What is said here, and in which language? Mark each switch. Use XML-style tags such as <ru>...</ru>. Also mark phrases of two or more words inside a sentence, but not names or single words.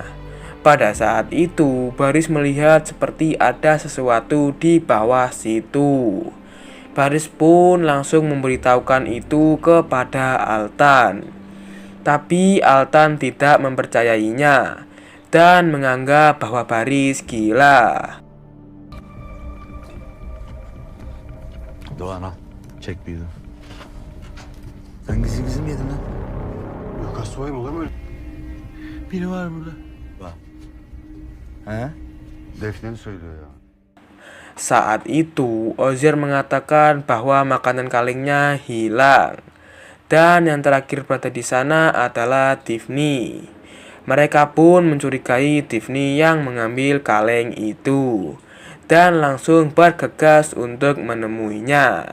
<id>Pada saat itu Baris melihat seperti ada sesuatu di bawah situ. Baris pun langsung memberitahukan itu kepada Altan. Tapi Altan tidak mempercayainya dan menganggap bahwa Baris gila.</id> <tr>Doğan al. Çek bir yudum. Sen gizli mi yedin lan? Yok hastayım olur mu öyle? Biri var burada. Var. He? Defne'ni söylüyor ya.</tr> <id>Saat itu Ozer mengatakan bahwa makanan kalengnya hilang. Dan yang terakhir berada di sana adalah Tiffany. Mereka pun mencurigai Tiffany yang mengambil kaleng itu dan langsung bergegas untuk menemuinya.</id>